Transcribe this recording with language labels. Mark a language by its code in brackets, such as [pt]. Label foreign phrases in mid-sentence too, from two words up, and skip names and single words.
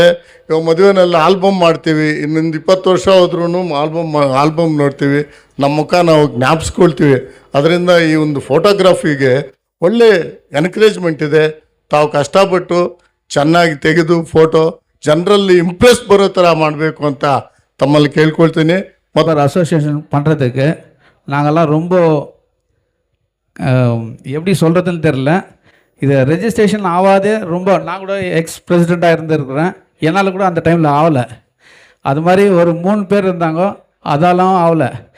[kn] ಇವಾಗ ಮದುವೆನಲ್ಲಿ ಆಲ್ಬಮ್ ಮಾಡ್ತೀವಿ, ಇನ್ನೊಂದು 20 ವರ್ಷ ಹೋದ್ರೂ ಆಲ್ಬಮ್ ನೋಡ್ತೀವಿ, ನಮ್ಮ ಮುಖ ನಾವು ಜ್ಞಾಪಿಸ್ಕೊಳ್ತೀವಿ. ಅದರಿಂದ ಈ ಒಂದು ಫೋಟೋಗ್ರಫಿಗೆ ಒಳ್ಳೆ ಎನ್ಕರೇಜ್ಮೆಂಟ್ ಇದೆ. ತಾವು ಕಷ್ಟಪಟ್ಟು ಚೆನ್ನಾಗಿ ತೆಗೆದು ಫೋಟೋ ಜನರಲ್ಲಿ ಇಂಪ್ರೆಸ್ ಬರೋ ಥರ ಮಾಡಬೇಕು ಅಂತ ತಮ್ಮಲ್ಲಿ [ta] கேள்விப்பட்டேனே. மொத்தம் அசோசியேஷன் பண்ணுறதுக்கு நாங்கள்லாம் ரொம்ப எப்படி சொல்கிறதுன்னு தெரில. இது ரெஜிஸ்ட்ரேஷன் ஆகாதே ரொம்ப. நான் கூட எக்ஸ் பிரசிடெண்ட்டாக இருந்திருக்கிறேன், என்னால் கூட அந்த டைமில் ஆகலை. அது மாதிரி ஒரு 3 பேர் இருந்தாங்க, அதெல்லாம் ஆகலை.